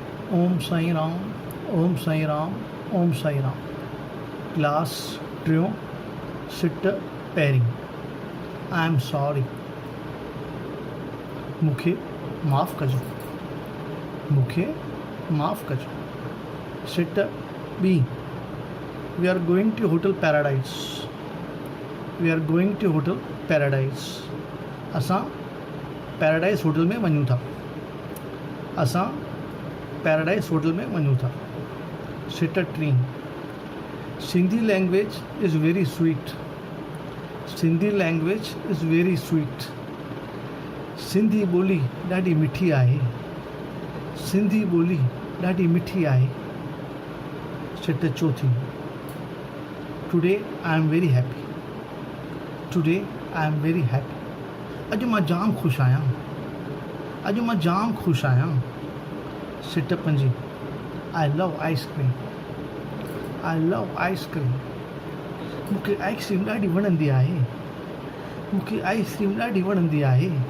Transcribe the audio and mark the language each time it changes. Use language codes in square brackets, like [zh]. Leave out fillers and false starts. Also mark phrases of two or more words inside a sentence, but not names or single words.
[sd] ओम साईं राम, ओम साईं राम, ओम साईं राम। क्लास टियों, सिट पहिरीं। [en] I am sorry, [sd] मूंखे माफ़ कजो, मूंखे माफ़ कजो। सिट ॿी, [en] We are going to Hotel Paradise, we are going to Hotel Paradise. [sd] असां पैराडाइज़ होटल में वञूं था, असां पैराडाइज़ होटल में वञूं था। सिट टीं, [en] Sindhi language is very sweet, Sindhi language is very sweet. [sd] सिंधी ॿोली ॾाढी मिठी आहे, सिंधी ॿोली ॾाढी मिठी आहे। सिट चौथी, [en] Today I am very happy, today I am very happy. [sd] अॼु मां जाम ख़ुशि आहियां, अॼु मां जाम ख़ुशि आहियां। सिट पंजी, [en] I love ice cream, I love ice cream. [sd] मूंखे आइसक्रीम ॾाढी वणंदी आहे, मूंखे आइसक्रीम ॾाढी वणंदी आहे।